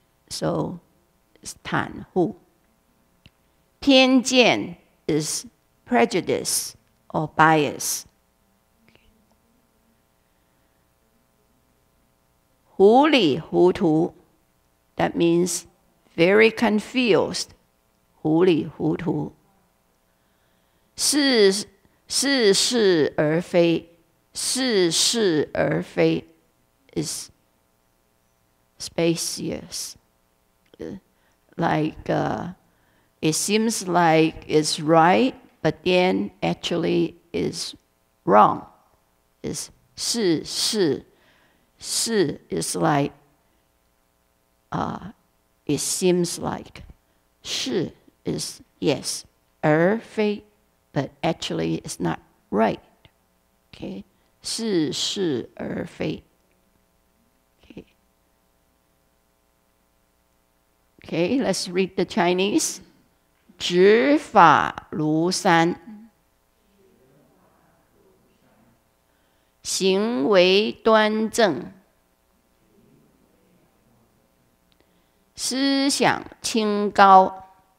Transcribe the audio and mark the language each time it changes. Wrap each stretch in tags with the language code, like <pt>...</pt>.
<en>So it's 袒护.偏见 is prejudice or bias. 糊里糊涂 that means very confused.</en> <zh>糊里糊涂.</zh> <en>似是而非 似是而非 is spacious. Like it seems like it's right, but then actually is wrong. Is 是 is like it seems like. 是 is yes, 而非 but actually it's not right. Okay, 似是而非. Okay, let's read the Chinese.</en> <zh>执法如山，行为端正，思想清高，</zh>